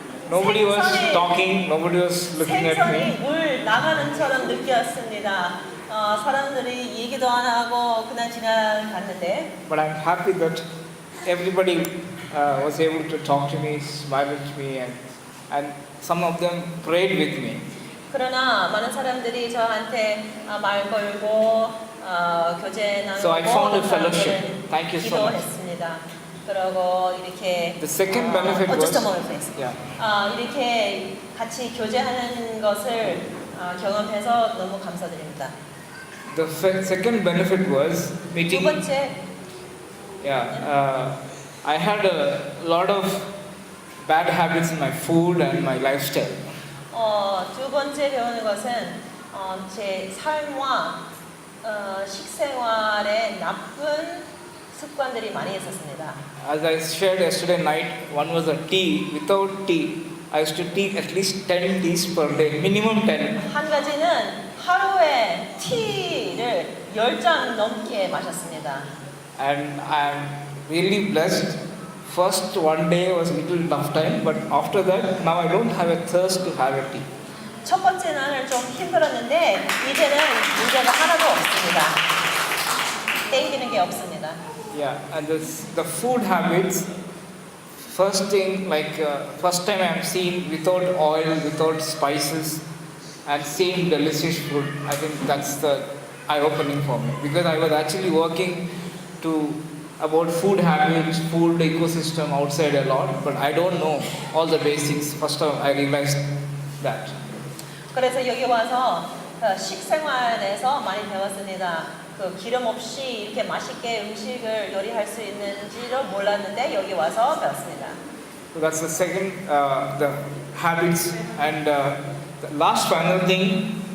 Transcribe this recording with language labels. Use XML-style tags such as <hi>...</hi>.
<en>Nobody was talking, nobody was looking at</en> <ko>생선이</ko> <en>me.</en> <ko>물 나가는처럼 느꼈습니다. 사람들이 얘기도 안 하고 그냥 지나갔는데.</ko> <en>But I'm happy that everybody was able to talk to me, smile at me, and some of them prayed with me.</en> <ko>그러나 많은 사람들이 저한테 말 걸고 교제 나누고</ko> <en>So I found a fellowship. Thank you so much.</en> <ko>기도했습니다. 그리고 이렇게</ko> <en>The second benefit was just a moment, please. yeah.</en> <ko>이렇게 같이 교제하는 것을 경험해서 너무 감사드립니다.</ko> <en>The second benefit was</en> <ko>두</ko> <en>meeting.</en> <ko>번째,</ko> <en>I had a lot of bad habits in my food and my lifestyle.</en> <ko>두 번째 배우는 것은 제 삶과 식생활에 나쁜 습관들이 많이 있었습니다.</ko> <en>As I shared yesterday night, one was a tea. Without tea, I used to take at least 10 teas per day, minimum 10.</en> <ko>한 가지는 하루에 티를 10잔 넘게 마셨습니다.</ko> <en>And I'm really blessed. First one day was a little tough time, but after that, now I don't have a thirst to have a tea.</en> <ko>첫 번째 날은 좀 힘들었는데 이제는 문제가 하나도 없습니다. 땡기는 게 없습니다.</ko> <en>Yeah, and the food habits. First thing, first time I'm seeing without oil, without spices, and seeing delicious food. I think that's the eye-opening for me, because I was actually working about food habits, food ecosystem outside a lot, but I don't know all the basics. First time I realized that.</en> <ko>그래서 여기 와서 식생활에서 많이 배웠습니다. 기름 없이 이렇게 맛있게 음식을 요리할 수 있는지를 몰랐는데 여기 와서 배웠습니다.</ko> <en>So that's the second, the habits, and the last final thing.</en>